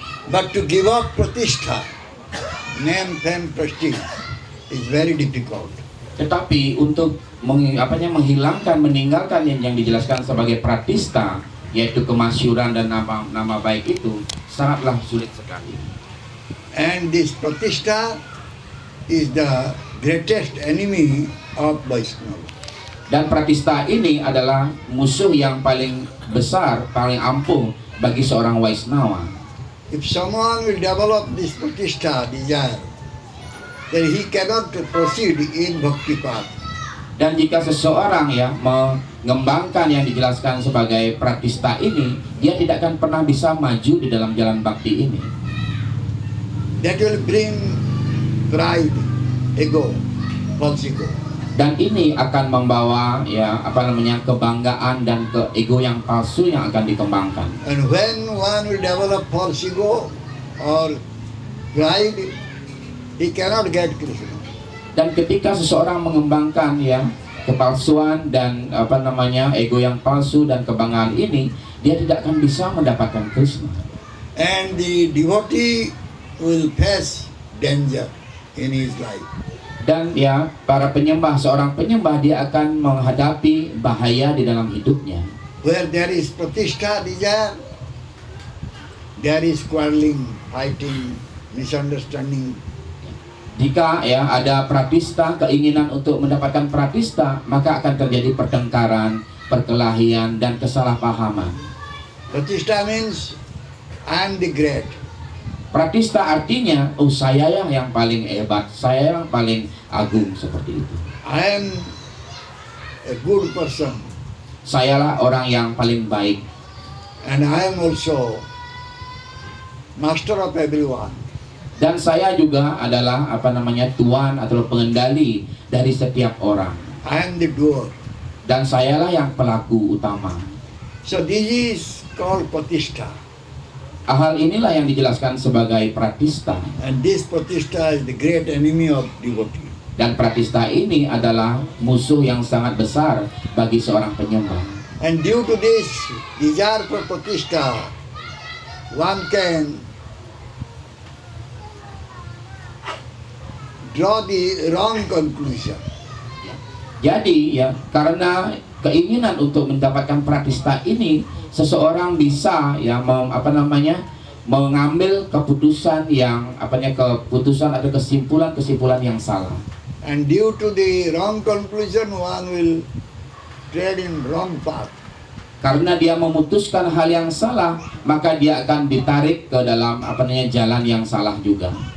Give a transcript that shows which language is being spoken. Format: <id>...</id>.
<en>But to give up Pratishtha, name, fame, prestige, is very difficult.</en> <id>Tetapi untuk menghilangkan, meninggalkan yang dijelaskan sebagai pratista, yaitu kemasyhuran dan nama baik itu sangatlah sulit sekali.</id> <en>And this Pratishtha is the greatest enemy of Vaishnava.</en> <id>Dan pratista ini adalah musuh yang paling besar, paling ampuh bagi seorang Waisnawa.</id> <en>If someone will develop this Pratishtha desire, then he cannot proceed in Bhakti path.</en> <id>Dan jika seseorang ya mengembangkan yang dijelaskan sebagai pratista ini, dia tidak akan pernah bisa maju di dalam jalan bakti ini.</id> <en>That will bring pride, ego, false ego.</en> <id>Dan ini akan membawa ya kebanggaan dan ego yang palsu yang akan dikembangkan.</id> <en>And when one will develop false ego or pride, he cannot get Krishna.</en> <id>Dan ketika seseorang mengembangkan ya kepalsuan dan ego yang palsu dan kebanggaan ini, dia tidak akan bisa mendapatkan Krishna.</id> <en>And the devotee will face danger in his life.</en> <id>Dan ya para penyembah, seorang penyembah dia akan menghadapi bahaya di dalam hidupnya.</id> <en>Where there is pratishtha desire, there is quarreling, fighting, misunderstanding.</en> <id>Jika ya ada pratista, keinginan untuk mendapatkan pratista, maka akan terjadi pertengkaran, perkelahian dan kesalahpahaman.</id> <en>Pratishtha means I am the great.</en> <id>Pratista artinya, saya yang paling hebat, saya yang paling agung, seperti itu.</id> <en>I am a good person.</en> <id>Sayalah orang yang paling baik.</id> <en>And I am also master of everyone.</en> <id>Dan saya juga adalah tuan atau pengendali dari setiap orang.</id> <en>I am the doer.</en> <id>Dan sayalah yang pelaku utama.</id> <en>So this is called pratishtha.</en> <id>Hal inilah yang dijelaskan sebagai pratista.</id> <en>And this pratishtha is the great enemy of devotee.</en> <id>Dan pratista ini adalah musuh yang sangat besar bagi seorang penyembah.</id> <en>And due to this desire for pratishtha, one can draw the wrong conclusion.</en> <id>Jadi ya karena keinginan untuk mendapatkan pratista ini, seseorang bisa ya mengambil keputusan yang keputusan atau kesimpulan yang salah.</id> <en>And due to the wrong conclusion, one will tread in wrong path.</en> <id>Karena dia memutuskan hal yang salah, maka dia akan ditarik ke dalam jalan yang salah juga.</id>